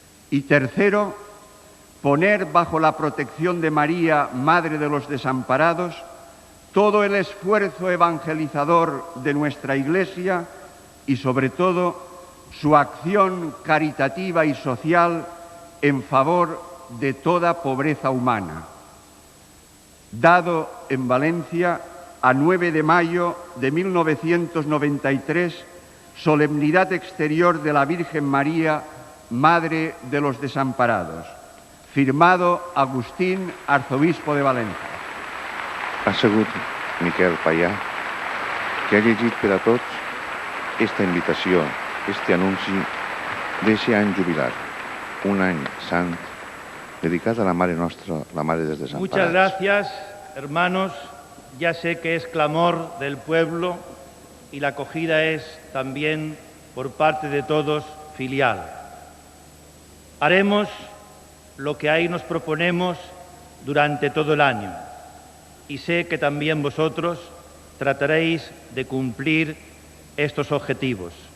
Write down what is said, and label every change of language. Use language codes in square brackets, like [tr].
[es] Y tercero, poner bajo la protección de María, Madre de los Desamparados, todo el esfuerzo evangelizador de nuestra Iglesia y, sobre todo, su acción caritativa y social en favor de toda pobreza humana. Dado en Valencia, a 9 de mayo de 1993, solemnidad exterior de la Virgen María, Madre de los Desamparados. Firmado Agustín, arzobispo de València. [ca] Ha sigut Miquel Payà, que ha llegit per a tots esta invitació, este anunci d'eixe any jubilat, un any sant, dedicat a la Mare Nostra, la Mare dels Desamparats. [es] Muchas gracias, hermanos. Ya sé que es clamor del pueblo y la acogida es también por parte de todos filial. Haremos lo que ahí nos proponemos durante todo el año y sé que también vosotros trataréis de cumplir estos objetivos.